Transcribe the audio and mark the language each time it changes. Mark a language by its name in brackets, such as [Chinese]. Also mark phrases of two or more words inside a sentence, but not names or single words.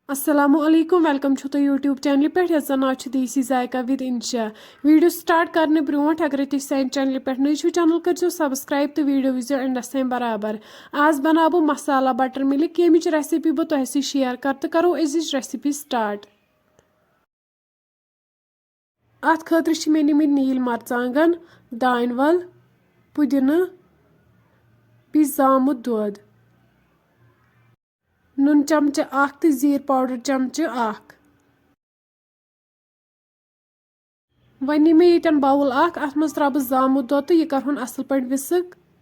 [Kashmiri] अस्सलामु अलैकुम वेलकम छु तो यूट्यूब चैनल पे यस नाव छु देसी जायका विद इंशा वीडियो स्टार्ट करने ब्रोट अगर तुम सान चैनल पे नई छु चैनल कर सब्सक्राइब तो वीडियो विजो एंडस तान बराबर आज बनाबो मसाला बटर मिल्क यमिच रेसिपी बह तुह शेयर कर तो करो अजिच रेसिपी स्टार्ट अत खतर मे निमित नील मरचांगन दान वल पुदीना बी जामुत दूध नून चमचे अख तो जीर पाउडर चमचे अख वन नी मे यन बाउल अख अत मज त्रा बह जामुत दुध तो यह करहुन असल पे विस्क